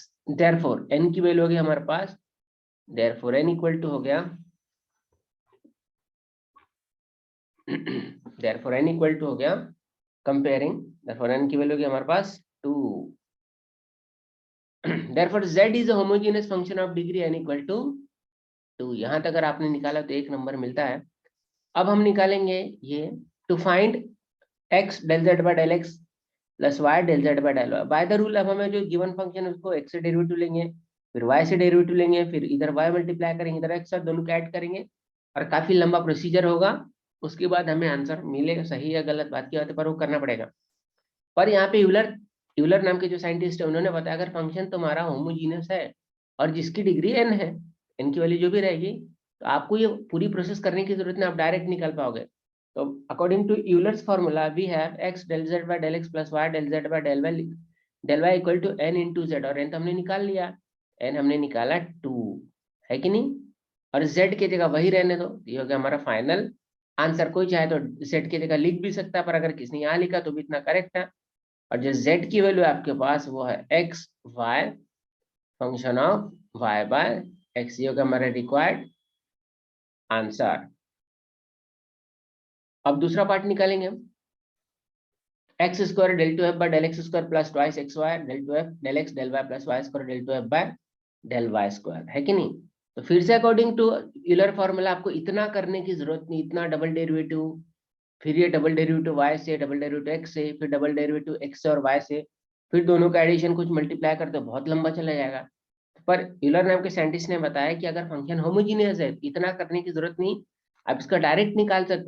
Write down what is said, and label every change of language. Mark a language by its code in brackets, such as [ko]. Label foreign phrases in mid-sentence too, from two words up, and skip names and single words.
[hi] देयरफॉर n की वैल्यू होगी हमारे पास, [en] therefore n equal to [hi] हो गया [en] therefore n equal to [hi] हो गया कंपेयरिंग, देयरफॉर n की वैल्यू होगी हमारे पास 2। [en] therefore z is a homogeneous function of degree n equal to 2. [hi] यहाँ तक अगर आपने निकाला तो 1 नंबर मिलता है। अब हम निकालेंगे ये, [en] to find x del z by del x plus y del z by del y by the rule. [hi] अब हमें जो गिवन फंक्शन है उसको x से डेरिवेटिव लेंगे, फिर y से डेरिवेटिव लेंगे, फिर इधर y मल्टीप्लाई करेंगे, इधर x, दोनों को ऐड करेंगे, और काफी लंबा प्रोसीजर होगा। उसके बाद हमें आंसर मिलेगा, सही या गलत बात की बात है, पर वो करना पड़ेगा। पर यहाँ पे यूलर नाम के जो साइंटिस्ट है उन्होंने बताया, अगर फंक्शन तुम्हारा होमोजीनियस है और जिसकी डिग्री n है, n की वैल्यू जो भी रहेगी, तो आपको ये पूरी प्रोसेस करने की जरूरत नहीं, आप डायरेक्ट निकाल पाओगे। तो [en] according to Euler's formula we have x del z by del x plus y del z by del y equal to n into z, [hi] और n तो हमने निकाल लिया, n हमने निकाला 2, है कि नहीं? और z की जगह वही रहने दो, ये हो गया हमारा [en] final answer. [hi] कोई चाहे तो z की जगह लिख भी सकता है, पर अगर किसने यहाँ लिखा तो भी इतना करेक्ट है। और जो z की वैल्यू आपके पास वो है x y [en] function of y/x, [hi] ये होगा हमारा [en] required answer. [hi] अब दूसरा पार्ट निकालेंगे हम, [en] x² del 2f by del x² plus twice xy del 2f del x del y plus y² del 2f by del y², [hi] है कि नहीं? तो फिर से [en] according to Euler formula [hi] आपको इतना करने की जरूरत नहीं, इतना [en] double derivative, [hi] फिर ये [en] double derivative [hi] y से, [en] double derivative [hi] x से, फिर [en] double derivative [hi] x से और y से, फिर दोनों का एडिशन कुछ मल्टीप्लाई करते बहुत लंबा चला जाएगा। पर यूलर नाम के साइंटिस्ट ने बताया कि अगर फंक्शन होमोजीनियस है इतना करने की जरूरत नहीं, आप इसका डायरेक्ट निकाल सकते हो।